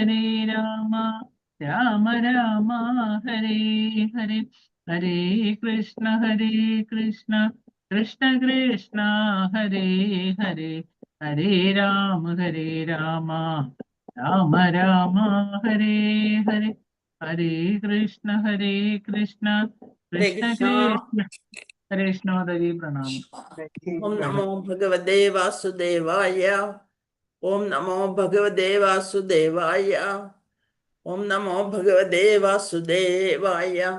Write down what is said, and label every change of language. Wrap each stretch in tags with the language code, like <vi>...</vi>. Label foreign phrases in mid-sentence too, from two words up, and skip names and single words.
<sa>രാമ ഹരേ ഹരേ ഹരേ കൃഷ്ണ കൃഷ്ണ കൃഷ്ണ ഹരേ ഹരേ ഹരേ രാമ രാമ ഹരേ ഹരേ ഹരേ കൃഷ്ണ കൃഷ്ണ ഹരേ കൃഷ്ണ കൃഷ്ണ.</sa> <ml>ഹരേ കൃഷ്ണോദരി പ്രണാമം.</ml> <sa>ഓം നമോ ഭഗവതേ വാസുദേവായ. ഓം നമോ ഭഗവതേ വാസുദേവായ. ഓം നമോ ഭഗവതേ വാസുദേവായ.</sa>